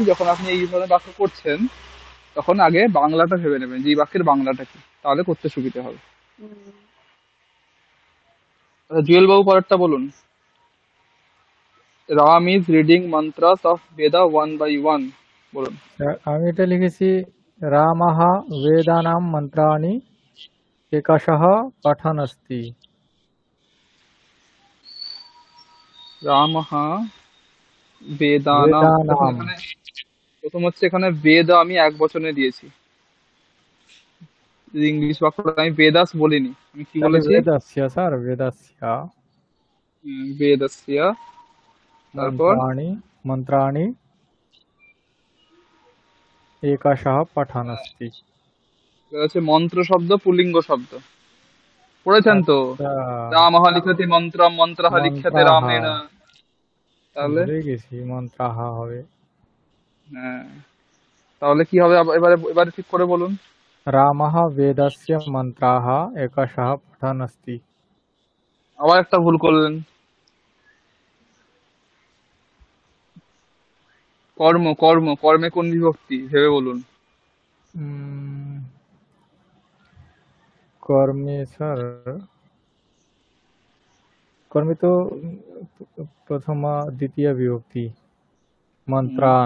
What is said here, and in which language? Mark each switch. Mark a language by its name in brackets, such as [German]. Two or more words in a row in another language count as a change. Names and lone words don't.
[Bangla] যখন আপনি এই ধরনের বাক্য করছেন তখন আগে বাংলাটা ভেবে নেবেন যে এই বাক্যের বাংলাটা কি, তাহলে করতে সুবিধা হবে। হুম। আচ্ছা, জুয়েল বাবু পরেরটা বলুন। [English] Ram is reading mantras of Veda one by one, বলুন। [Bangla] আমি এটা লিখেছি [Sanskrit] রামः वेदानां मन्त्राणि एकशः पठन् अस्ति। রামঃ বেদানাম, দেখুন वेदानां [Bangla] এখানে প্রথম হচ্ছে, এখানে বেদ আমি এক বচনে দিয়েছি। ইংলিশ বাক্যটা আমি বেদাস বলিনি, আমি কি তাহলে বলেছি? [Sanskrit] वेदस्य স্যার वेदस्य [Bangla] বেদস্য। তারপর [Sanskrit] मन्त्राणि मन्त्राणि एकशः पठन् अस्ति। [Bangla] এটা হচ্ছে মন্ত্র শব্দ, পুল্লিঙ্গ শব্দ। পড়েছেন তো? আচ্ছা, [Sanskrit] রামঃ লিখতি মন্ত্রম, মন্ত্রঃ লিখ্যতে মন্ত্রাः রামেণ। তাহলে [Bangla] ভুলে গেছি, মন্ত্রাः হবে। হ্যাঁ, তাহলে কি হবে? এবারে এবারে ঠিক করে বলুন। [Sanskrit] रामः वेदस्य मन्त्राः एकशः पठन् अस्ति। [Bangla] আবার একটা ভুল করলেন। কর্ম, কর্ম, কর্মে কোন বিভক্তি ভেবে বলুন। উম, কর্মে স্যার, কর্মে তো প্রথমা দ্বিতীয় বিভক্তি, মন্ত্রান